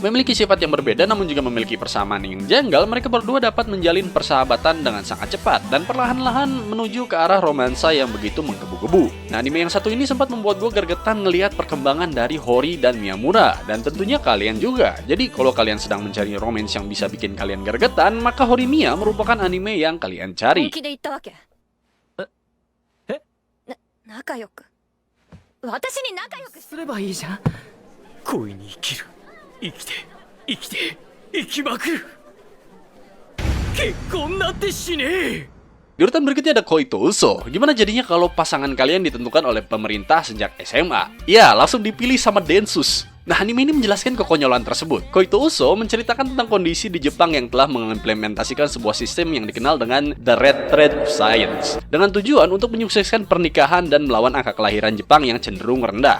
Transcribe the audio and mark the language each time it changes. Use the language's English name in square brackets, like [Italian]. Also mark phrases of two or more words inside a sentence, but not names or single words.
[Indonesian] Memiliki sifat yang berbeda namun juga memiliki persamaan yang janggal, mereka berdua dapat menjalin persahabatan dengan sangat cepat dan perlahan-lahan menuju ke arah romansa yang begitu menggebu-gebu. Nah, anime yang satu ini sempat membuat gue gergetan ngelihat perkembangan dari Hori dan Miyamura, dan tentunya kalian juga. Jadi kalau kalian sedang mencari romance yang bisa bikin kalian gergetan, maka Horimiya merupakan anime yang kalian cari. [Japanese] 本気で言ったわけ。仲良く。私に仲良くすればいいじゃん。恋に生きる、生きて生きて生きまくる。結婚なんてしねえ。 [Indonesian] Di urutan berikutnya ada Koito Uso. Gimana jadinya kalau pasangan kalian ditentukan oleh pemerintah sejak SMA? Ya, langsung dipilih sama Densus. Nah, anime ini menjelaskan kekonyolan tersebut. Koito Uso menceritakan tentang kondisi di Jepang yang telah mengimplementasikan sebuah sistem yang dikenal dengan The Red Thread of Science, dengan tujuan untuk menyukseskan pernikahan dan melawan angka kelahiran Jepang yang cenderung rendah.